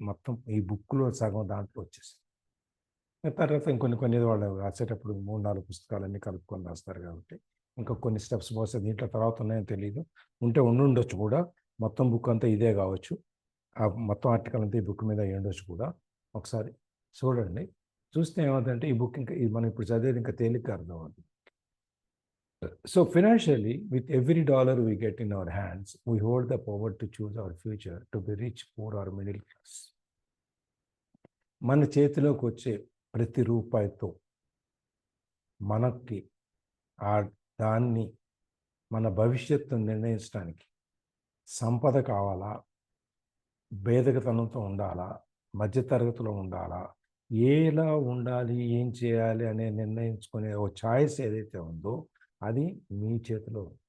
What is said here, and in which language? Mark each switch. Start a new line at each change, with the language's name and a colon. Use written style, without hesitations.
Telugu: మొత్తం ఈ బుక్లో సగం దాంట్లో వచ్చేసింది. తర్వాత ఇంకొన్ని వాళ్ళు రాసేటప్పుడు 3-4 పుస్తకాలన్నీ కలుపుకొని రాస్తారు కాబట్టి ఇంకా కొన్ని స్టెప్స్ బహుశా దీంట్లో తర్వాత ఉన్నాయని తెలియదు. ఉంటే ఉండుండొచ్చు కూడా. మొత్తం బుక్ అంతా ఇదే కావచ్చు. ఆ మొత్తం ఆర్టికల్ అంతా ఈ బుక్ మీద అయ్యి ఉండొచ్చు కూడా. ఒకసారి చూడండి. చూస్తే ఏమవుతుందంటే ఈ బుక్ ఇంకా మనం ఇప్పుడు చదివేది ఇంకా తేలిగ్గా అర్థం అవుతుంది.
English: So financially, with every dollar we get in our hands, we hold the power to choose our future to be rich, poor or middle class.
Telugu: మన చేతిలోకి వచ్చే ప్రతి రూపాయితో మనకి దాన్ని మన భవిష్యత్తును నిర్ణయించడానికి సంపద కావాలా, బేదకతనంతో ఉండాలా, మధ్యతరగతిలో ఉండాలా, ఎలా ఉండాలి, ఏం చేయాలి అనే నిర్ణయించుకునే ఓ చాయిస్ ఏదైతే ఉందో అది మీ చేతిలో.